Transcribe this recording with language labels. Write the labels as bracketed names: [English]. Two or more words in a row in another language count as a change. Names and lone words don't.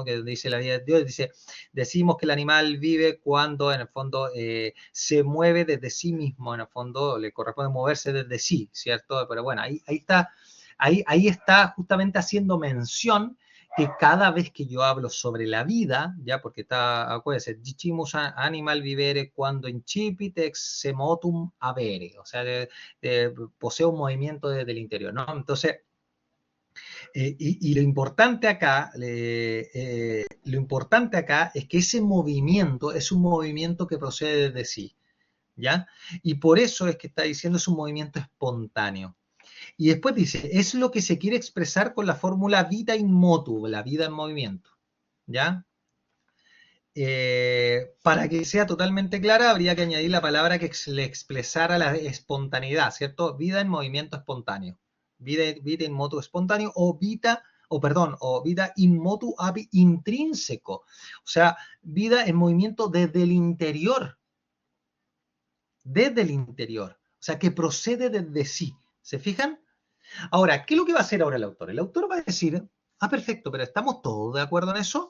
[Spanish] Que dice la vida de Dios, dice, decimos que el animal vive cuando en el fondo se mueve desde sí mismo, en el fondo le corresponde moverse desde sí, ¿cierto? Pero bueno, ahí está justamente haciendo mención que cada vez que yo hablo sobre la vida, ya porque está, acuérdense, [Latin] dicimus animal vivere cuando incipit ex semotum avere, [Spanish] o sea, posee un movimiento desde el interior, ¿no? Entonces, y lo importante acá es que ese movimiento es un movimiento que procede desde sí, ¿ya? Y por eso es que está diciendo es un movimiento espontáneo. Y después dice, es lo que se quiere expresar con la fórmula [Latin] vita in motu, [Spanish] la vida en movimiento, ¿ya? Para que sea totalmente clara, habría que añadir la palabra que le expresara la espontaneidad, ¿cierto? Vida en movimiento espontáneo. Vida [Latin] in motu [Spanish] espontáneo o vida [Latin] in motu ab intrínseco. [Spanish] O sea, vida en movimiento desde el interior. Desde el interior. O sea, que procede desde sí. ¿Se fijan? Ahora, ¿qué es lo que va a hacer ahora el autor? El autor va a decir, perfecto, pero ¿estamos todos de acuerdo en eso?